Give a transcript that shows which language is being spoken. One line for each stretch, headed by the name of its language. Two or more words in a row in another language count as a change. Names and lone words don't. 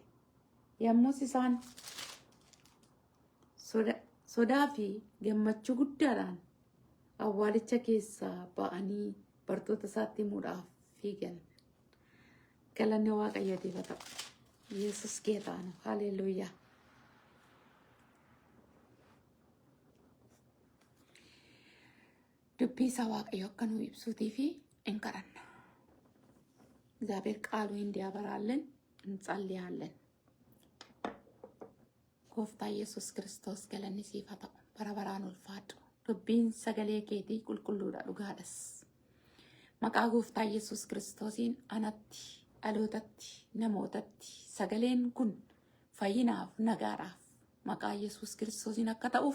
Oromo: Yommus isaan sodaa fi gammachuu guddaadhaan awwaalicha keessaa ba'anii bartoota isaatti himuudhaaf fiigan. Galanni Waaqayyootiif haa ta'u.
Amharic: Yesus ጌታ ነው.
Oromo: ሃሌሉያ። dubbii isaa Waaqayyo akka nu ibsuutii fi hin kadhanna.
Amharic: እግዚአብሔር ቃሉ እንዲያበራልን እንጸልያለን።
Oromo: ጎፍታ ኢየሱስ ክርስቶስ galanni siif haa ta'u. bara baraan ulfaadhu. Dubbiin sagalee keetii qulqulluudha, dhugaadhas. Maqaa gooftaa Yesus Kiristoosiin anatti, dhalootatti, namootatti sagaleen kun fayyinaaf, nagaadhaaf maqaa Yesus Kiristoosiin akka ta'uuf